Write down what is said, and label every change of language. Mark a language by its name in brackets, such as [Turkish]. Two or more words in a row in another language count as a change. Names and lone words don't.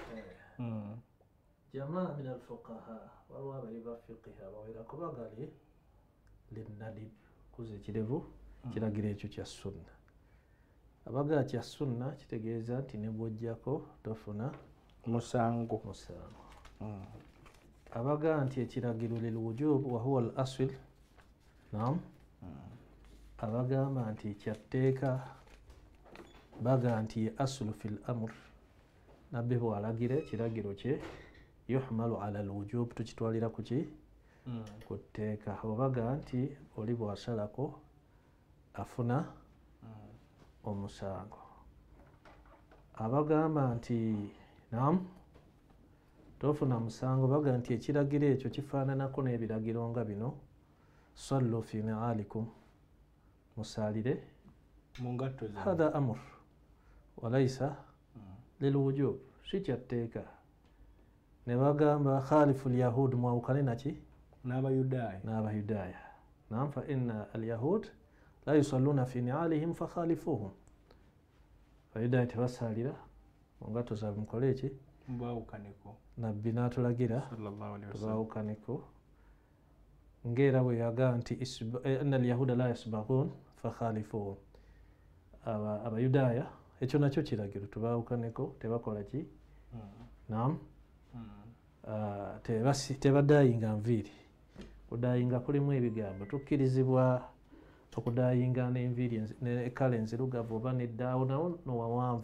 [Arabic] جماعة من الفقهاء, [Ganda] waliwo abali ba fiqiha bawerako bagali linnadib, kuza ekirevu kiragiro ekyo kya sunna. Abagaa kya sunna kitegeeza nti ne bw'ojjako tofuna musango. Abagaa nti ekiragiro [Arabic] للوجوب وهو الأصل, [Ganda] naam, abagamba nti kyatteeka baga nti [Arabic] الأصل في الأمر, [Ganda] nabbi bw'alagira ekiragiro kye [Arabic] يحمل على الوجوب, [Ganda] tukitwalira ku ki ku tteeka. Obaga nti oli bw'asalako afuna omusango. Abagamba nti naam tofuna musango baga nti ekiragiro ekyo kifaananako n'ebiragiro nga bino, [Arabic] صلوا في نعالكم, [Ganda] musaalire mu ngatto zammwe. [Arabic] هذا أمر وليس للوجوب, [Ganda] si kyatteeka. Ne bagamba [Arabic] خالفوا اليهود, [Ganda] mwawukane naki n'abayudaaya. [Arabic] نعم، فإن اليهود لا يصلون في نعالهم فخالفوهم. [Ganda] Abayudaaya tebasaalira mu ngatto zaabwe, mukole eki Mbawukaneko. nabbi n'atulagira [Arabic] صلى الله عليه وسلم. [Ganda] tubawukaneko, ng'era bwe yaga nti [Arabic] أن اليهود لا يصبغون فخالفوهم. [Ganda] Abayudaaya ekyo nakyo kiragiro, tubawukaneko, tebakola ki naam, tebadaayinga nviiri. Kudaayinga kulimu ebigambo, tukkirizibwa okudaayinga n'enviiri ne kala enzirugavu oba neddaawo nawo nowawanvu.